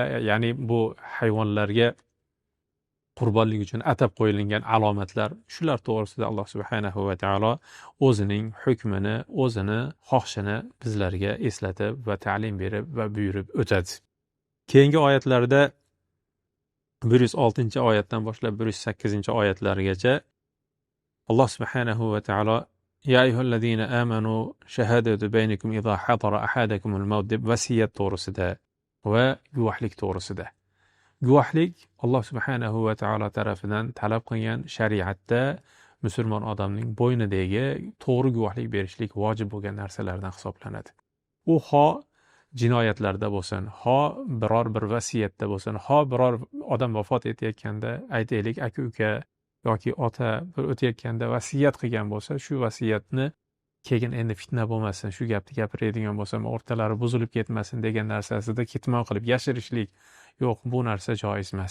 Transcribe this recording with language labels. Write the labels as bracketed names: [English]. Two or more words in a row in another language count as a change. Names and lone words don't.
[Uzbek] Ya'ni bu hayvonlarga qurbonlik uchun atab qo'yilgan alomatlar, shular to'g'risida Alloh subhanahu va taolo o'zining hukmini, o'zini xohishini bizlarga eslatib va ta'lim berib va buyurib o'tadi. Keyingi oyatlarda 106-oyatdan boshlab 108-oyatlargacha Alloh subhanahu va taolo [Arabic] يا أيها الذين آمنوا شهادة بينكم إذا حضر أحدكم الموت [Uzbek] deb vasiyat to'g'risida va guvohlik to'g'risida Guvohlik Alloh subhanahu va taolo tarafidan talab qilgan shariatda musulmon odamning bo'ynidagi to'g'ri guvohlik berishlik vojib bo'lgan narsalardan hisoblanadi. U jinoyatlarda bo'lsin, biror bir vasiyatda bo'lsin, biror odam vafot etayotganda, aytaylik aka-uka yoki ota bir o'tayotganda vasiyat qilgan bo'lsa, shu vasiyatni keyin endi fitna bo'lmasin, shu gapni gapiradigan bo'lsam, o'rtalari buzilib ketmasin degan narsasida ketmon qilib yashirishlik, yo'q, bu narsa joiz emas.